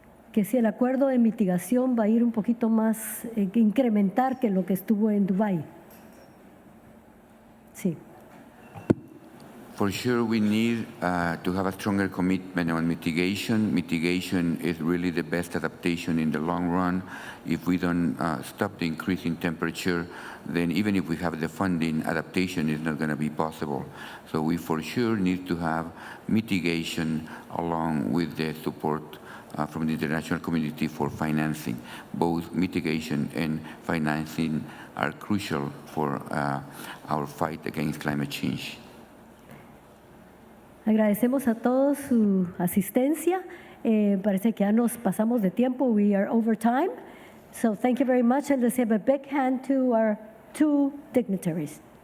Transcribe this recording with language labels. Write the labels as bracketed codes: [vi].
[es] Que si el acuerdo de mitigación va a ir un poquito más, incrementar que lo que estuvo en Dubái. Sí. [en] For sure, we need to have a stronger commitment on mitigation. Mitigation is really the best adaptation in the long run. If we don't stop the increase in temperature, then even if we have the funding, adaptation is not going to be possible. So we for sure need to have mitigation along with the support from the international community for financing. Both mitigation and financing are crucial for our fight against climate change. [es] Agradecemos a todos su asistencia. Parece que ya nos pasamos de tiempo. [en] We are over time. So thank you very much, and let's give a big hand to our two dignitaries.